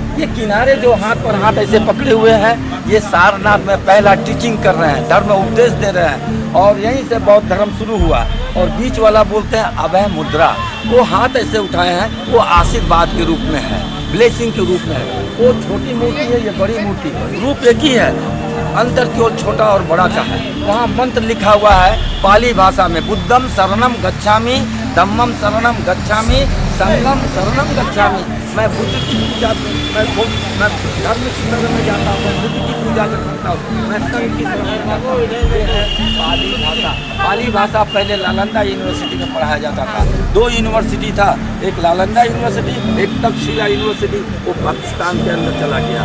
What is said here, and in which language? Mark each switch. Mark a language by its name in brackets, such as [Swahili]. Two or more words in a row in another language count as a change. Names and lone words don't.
[Hindi] ये किनारे जो हाथ पर हाथ ऐसे पकड़े हुए हैं, ये सारनाथ में पहला टीचिंग कर रहे हैं, धर्म उपदेश दे रहे हैं, और यहीं से बौद्ध धर्म शुरू हुआ। और बीच वाला बोलते हैं अभय मुद्रा, वो हाथ ऐसे उठाए हैं, वो आशीर्वाद के रूप में है, ब्लेसिंग के रूप में है। वो छोटी मूर्ति है, ये बड़ी मूर्ति है, रूप एक ही है, अंतर की ओर छोटा और बड़ा का है। वहाँ मंत्र लिखा हुआ है पाली भाषा में, [Pali] बुद्धम शरणम गच्छामि, धम्मम शरणम गच्छामि, संघम शरणम गच्छामि। [Hindi] मैं बुद्ध की पूजा, मैं धर्म की शरण में जाता हूँ, बुद्ध की पूजा करता हूँ, मैं संघ की शरण में जाता हूँ। ये है पाली भाषा। पाली भाषा पहले नालंदा यूनिवर्सिटी में पढ़ाया जाता था। 2 यूनिवर्सिटी था, एक नालंदा यूनिवर्सिटी, एक तक्षशिला यूनिवर्सिटी, वो पाकिस्तान के अंदर चला गया।